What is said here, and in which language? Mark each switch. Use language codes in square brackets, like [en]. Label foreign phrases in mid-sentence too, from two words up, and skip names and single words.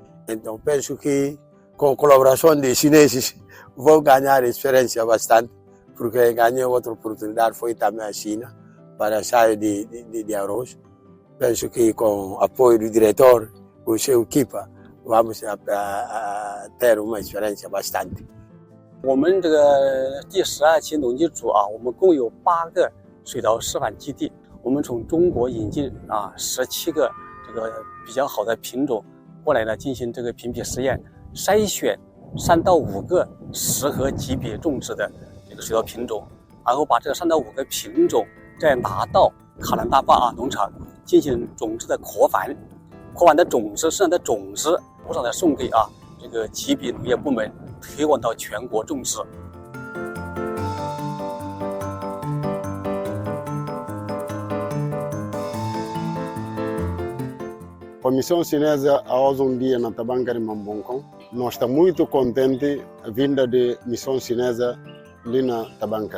[pt] Então penso que com a colaboração de chineses vou ganhar experiência bastante, porque ganhei outra oportunidade, foi também a China, para sair de arroz. Penso que com o apoio do diretor, com seu equipa, vamos a ter uma experiência bastante. [zh] 我们这个第12期农机组啊，我们共有8个水稻示范基地。我们从中国引进17个这个比较好的品种过来呢，进行这个评比实验，筛选3到5个适合级别种植的这个水稻品种，然后把这3到5个品种再拿到卡兰大坝农场进行种子的扩繁，扩繁的种子剩下的种子不少的送给这个级别农业部门，推广到全国种植。 [pt] A missão chinesa há um dia na Tabanca de Mamboncão. Nós estamos muito contentes com a vinda da missão chinesa ali na Tabanca.